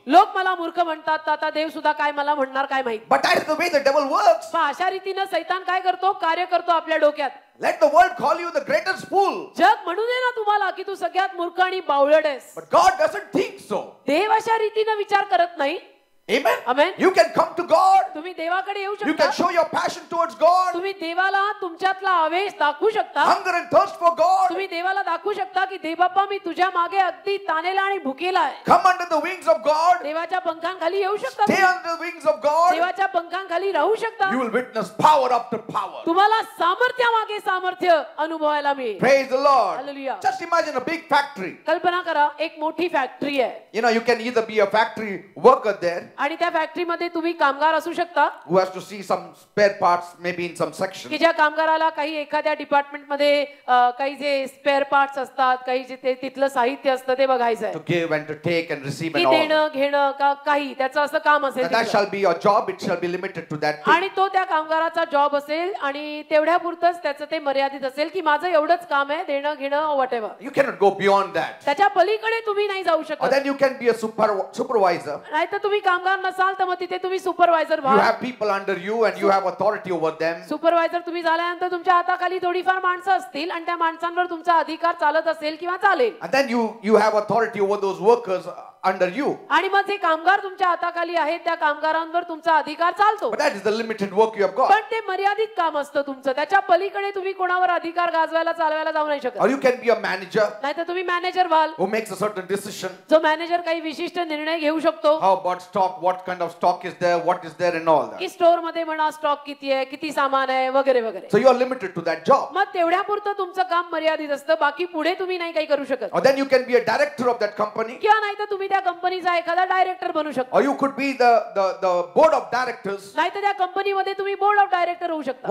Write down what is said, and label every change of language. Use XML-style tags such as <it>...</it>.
<mr>लोक मला मूर्ख म्हणतात तर आता देव सुद्धा काय मला म्हणणार काय माहित.</mr> <en>But that is the way the devil works.</en> <mr>पण अशा रीतीनं सैतान काय करतो? कार्य करतो आपल्या डोक्यात.</mr> <en>Let the world call you the greatest fool.</en> <mr>जग म्हणू दे ना तुम्हाला की तू सगळ्यात मूर्ख आणि बावळट आहेस.</mr> <en>But God doesn't think so.</en> <mr>देव अशा रीतीनं विचार करत नाही.</mr> <en>Amen. Amen. You can come to God.</en> <mr>तुम्ही देवाकडे येऊ</mr> <en>You can</en> <mr>शकता.</mr> <en>show your passion towards God.</en> <mr>तुम्ही देवाला तुमच्यातला आवेश दाखवू शकता.</mr> <en>Hunger and thirst for God.</en> <mr>तुम्ही देवाला दाखवू शकता की देव बाप्पा मी तुझ्या मागे अगदी तानेला आणि भुकेला आहे.</mr> <en>Come under the wings of God.</en> <mr>देवाच्या पंखांखाली येऊ शकता.</mr> <en>Stay under the wings of God.</en> <mr>देवाच्या देवाच्या पंखांखाली राहू शकता.</mr> <en>You will witness power after power.</en> <mr>तुम्हाला सामर्थ्यामागे सामर्थ्य अनुभवायला मिळेल.</mr> <en>Praise the Lord. Hallelujah. Just imagine a big factory.</en> <mr>कल्पना करा एक मोठी फॅक्टरी आहे</mr> <en>You know, you can either be a factory worker there</en> <mr>आणि त्या फॅक्टरीमध्ये तुम्ही कामगार असू शकता</mr> <en>who has to see some spare parts maybe in some section.</en> <mr>की ज्या कामगाराला काही एखाद्या डिपार्टमेंट मध्ये काही जे स्पेअर पार्ट्स असतात काही जे तिथलं साहित्य असतं ते बघायचं आहे</mr> <en>To give and to take and receive</en> <mr>की</mr> <en>and all.</en> <mr>देणं घेणं का काही त्याचं असं काम असेल</mr> <en>And that</en> <mr>तिथलं.</mr> <en>shall be your job. It shall be limited to that thing.</en> <mr>आणि तो त्या कामगाराचा जॉब असेल आणि तेवढ्या पुरतच त्याचं ते मर्यादित असेल की माझं एवढंच काम आहे देणं घेणं</mr> <en>Whatever. You cannot go beyond that.</en> <mr>त्याच्या पलीकडे तुम्ही नाही जाऊ</mr> <en>Or</en> <mr>शकत.</mr> <en>then you can be a supervisor.</en> <mr>नाही तर तुम्ही कामगार नसाल तर मग तिथे तुम्ही सुपरवायझर</mr> <en>You</en> <mr>व्हा.</mr> <en>have people under you and you have authority over them.</en> <mr>Supervisor तुम्ही झाल्यानंतर तुमच्या हाताखाली थोडीफार माणसं असतील आणि त्या माणसांवर तुमचा अधिकार चालत असेल किंवा चालेल.</mr> <en>And then you have authority over those workers under you.</en> <mr>आणि मग जे कामगार तुमच्या हाताखाली आहेत त्या कामगारांवर तुमचा अधिकार चालतो.</mr> <en>But that is the limited work you have got.</en> <mr>पण ते मर्यादित काम असतं तुमचं. त्याच्या पलीकडे तुम्ही कोणावर अधिकार गाजवायला चालवायला जाऊ नाही शकत.</mr> <en>Or you can be a manager</en> <mr>नाही तर तुम्ही मॅनेजर व्हाल</mr> <en>who makes a certain decision.</en> <mr>जो मॅनेजर काही विशिष्ट निर्णय घेऊ शकतो</mr> <en>How about stock? What kind of stock is there? What is there and all that.</en> <mr>की स्टोअर मध्ये म्हणा स्टॉक किती आहे किती सामान आहे वगैरे वगैरे.</mr> <en>So you are limited to that job.</en> <mr>मग तेवढ्या पुरतं तुमचं काम मर्यादित असतं बाकी पुढे तुम्ही नाही काही करू शकत.</mr> <en>Or then you can be a director of that company.</en> <mr>किंवा नाही तर तुम्ही त्या कंपनीचा एखादा डायरेक्टर बनू शकता.</mr> <en>Or you could be the board of directors.</en> <mr>नाही तर त्या कंपनीमध्ये तुम्ही बोर्ड ऑफ डायरेक्टर होऊ शकता.</mr>